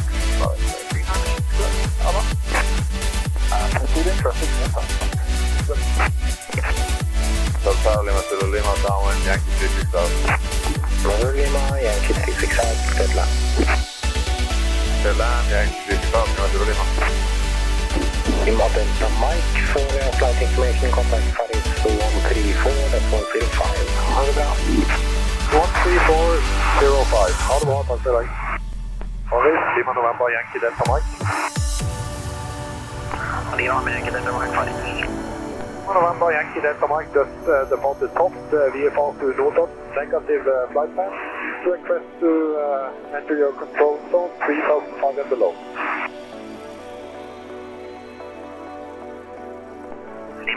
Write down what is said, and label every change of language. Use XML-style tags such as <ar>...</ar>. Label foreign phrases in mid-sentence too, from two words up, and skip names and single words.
<en>Proceeding traffic, Delta Lima to Lima, downwind, Yankee 36 out. Roger Lima, Yankee 36 out, clear to land. Clear land, Yankee 36 out, Lima to Lima. Lima Delta Mike, for flight information, contact Paris 134, that's 105.</en> <no>Ha det bra. 13405. Ha det bra, takk for deg.</no> <en>Paris, Lima November, Yankee Delta Mike. Lima Yankee Delta Mike, Paris. Lima November, Yankee Delta Mike, just departed top, VFR to Notodden, negative flight plan. Request to enter your control zone, 3005 and below.</en>